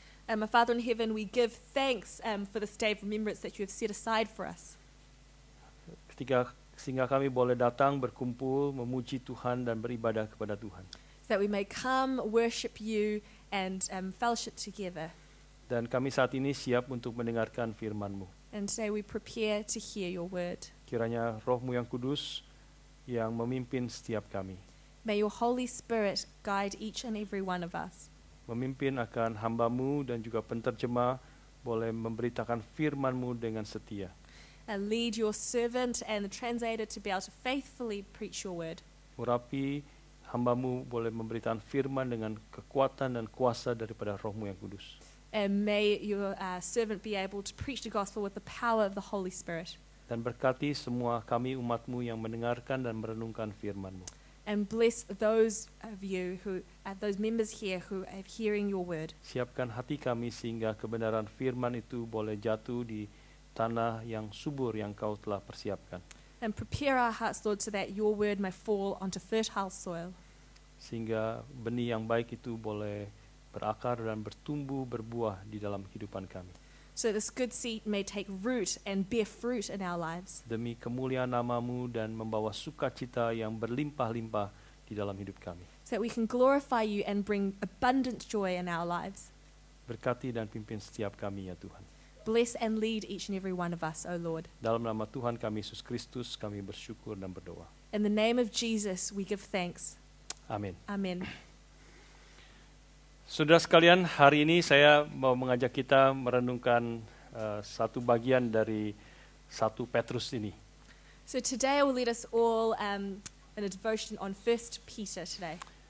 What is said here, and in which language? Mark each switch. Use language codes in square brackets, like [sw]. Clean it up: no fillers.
[en] My Father in heaven, we give thanks for this day of remembrance that you have set aside for us. [id] Sehingga kami boleh datang, berkumpul, memuji Tuhan dan beribadah kepada Tuhan. [en] So that we may come, worship you, and fellowship together. [id] Dan kami saat ini siap untuk mendengarkan firman-Mu. [en] And today we prepare to hear your word. [id] Kiranya Roh-Mu yang kudus yang memimpin setiap kami. [en] May your Holy Spirit guide each and every one of us. [id] Memimpin akan hamba-Mu dan juga penterjemah boleh memberitakan firman-Mu dengan setia. [en] And lead your servant and the translator to be able to faithfully preach your word. [id] Urapi hamba-Mu boleh memberitakan firman dengan kekuatan dan kuasa daripada Roh-Mu yang kudus. [en] And may your servant be able to preach the gospel with the power of the Holy Spirit. [id] Dan berkati semua kami umat-Mu yang mendengarkan dan merenungkan firman-Mu. [en] And bless those of you who, those members here who are hearing your word. [id] Siapkan hati kami sehingga kebenaran firman itu boleh jatuh di tanah yang subur yang Kau telah persiapkan. [en] And prepare our hearts, Lord, so that your word may fall onto fertile soil. [id] Sehingga benih yang baik itu boleh berakar dan bertumbuh, berbuah di dalam kehidupan kami. [en] So this good seed may take root and bear fruit in our lives. [id] Demi kemuliaan nama-Mu dan membawa sukacita yang berlimpah-limpah di dalam hidup kami. [en] So that we can glorify you and bring abundant joy in our lives. [id] Berkati dan pimpin setiap kami ya Tuhan. [en] Bless and lead each and every one of us, O Lord. [id] Dalam nama Tuhan kami Yesus Kristus kami bersyukur dan berdoa. [en] In the name of Jesus, we give thanks. [id] Amin. [en] Amen. [id] Saudara sekalian, hari ini saya mau mengajak kita merenungkan satu bagian dari 1 Petrus ini. [en] So today I will lead us all in a devotion on 1 Peter today.